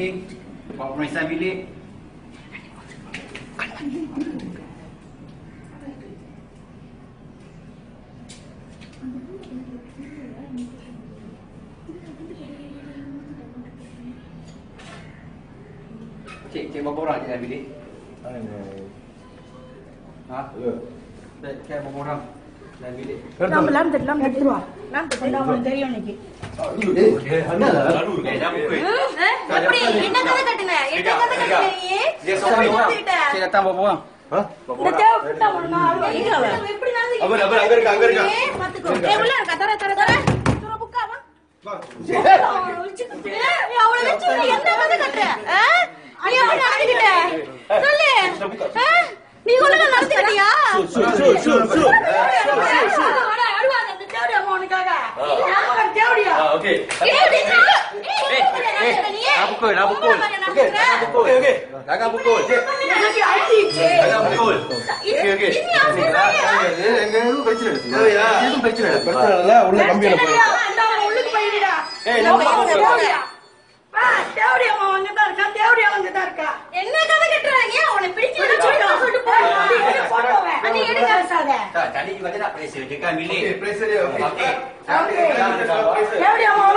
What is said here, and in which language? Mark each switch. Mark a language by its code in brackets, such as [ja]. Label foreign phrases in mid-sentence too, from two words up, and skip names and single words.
[ms] Bawa pemeriksaan bilik. Cik berapa orang dalam bilik? Ha? Ya. Cik berapa orang dalam bilik? Lambat keluar. Lambat orang [ta] தெரியும் இன்னைக்கு. எப்படி என்ன கதை கட்டுன? என்ன கதை கட்டுன நீ? [ms] Cik datang berapa orang? Ha? [ta] இந்த தேவப்பட்ட ஒண்ணா எப்படி நடந்து? [ms] Abang agar ka. [ta] பாத்துக்கோ. உள்ள இருக்க தர. தர புக்கா வா. அவளை வச்சு நீ என்ன கதை கட்டுற? நீ எப்படி நடந்துக்கிட்ட? சொல்லு. நீ ஒழுங்கா நடந்துக்கிட்டியா? [ms] Okey. Nak pukul. Okey. Jangan pukul. Jangan pukul. Okey. Ini [ta] பிரச்சனை இல்ல. உள்ள கம்பியில போய். உள்ளுக்கு போயிடுடா. என்ன கதை கட்டுறாங்க? உன்னை பிடிச்சு சொல்லிட்டு [ms] Tak, tadi juga dia nak pressure dekat bilik. Okey, pressure dia. Okey. Okey.